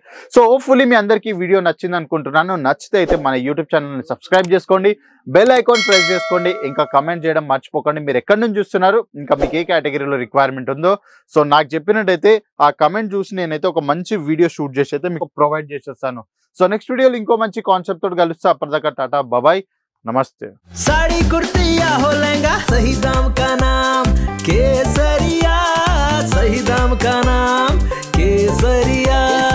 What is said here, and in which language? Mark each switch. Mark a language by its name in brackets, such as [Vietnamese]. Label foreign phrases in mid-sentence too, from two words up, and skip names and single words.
[English] so hopefully [Telugu] మీ అందరికీ వీడియో నచ్చింది అనుకుంటున్నాను. నచ్చితే అయితే మన యూట్యూబ్ ఛానల్ని సబ్స్క్రైబ్ చేసుకోండి, [English] bell icon press [Telugu] చేసుకోండి, ఇంకా కమెంట్ చేయడం మర్చిపోకండి. మీరు ఎక్కడి నుంచి చూస్తున్నారు, ఇంకా మీకు ఏ కేటగిరీలో రిక్వైర్మెంట్ ఉందో సో నాకు చెప్పినట్టయితే ఆ కమెంట్ చూసి నేనైతే ఒక మంచి [English] video shoot [Telugu] చేసి అయితే మీకు ప్రొవైడ్ చేసేస్తాను. [English] so next video-lo [Telugu] ఇంకో మంచి కాన్సెప్ట్ తోటి కలుస్తా. అప్పటిదాకా [English] ta-ta bye, [Telugu] నమస్తే. [Hindi] साड़ी कुर्ती या हो लहंगा, सही दाम का नाम केसरिया, सही दाम का नाम केसरिया.